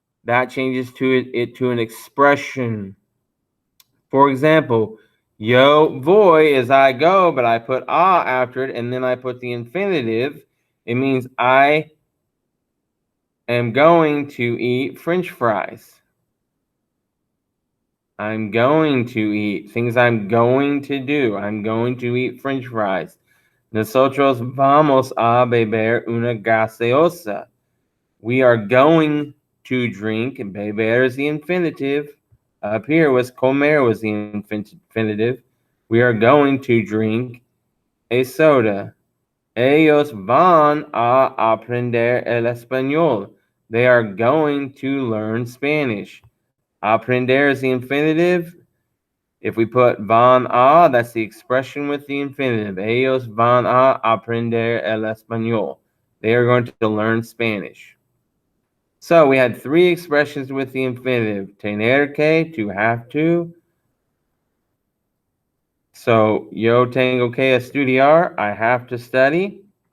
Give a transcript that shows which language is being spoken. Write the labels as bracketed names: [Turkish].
[English] That changes it to an expression. For example, [Spanish] yo voy [English] is I go, but I put after it, and then I put the infinitive. It means I am going to eat French fries. I'm going to eat things I'm going to do. I'm going to eat French fries. [Spanish] Nosotros vamos a beber una gaseosa. [English] We are going to drink. Beber is the infinitive. Up here was comer was the infinitive. We are going to drink a soda. [Spanish] Ellos van a aprender el español. [English] They are going to learn Spanish. Aprender is the infinitive. If we put van a, that's the expression with the infinitive. [Spanish] Ellos van a aprender el español. [English] They are going to learn Spanish. So we had three expressions with the infinitive. [Spanish] Tener que, [English] to have to. So, [Spanish] yo tengo que estudiar, [English] I have to study.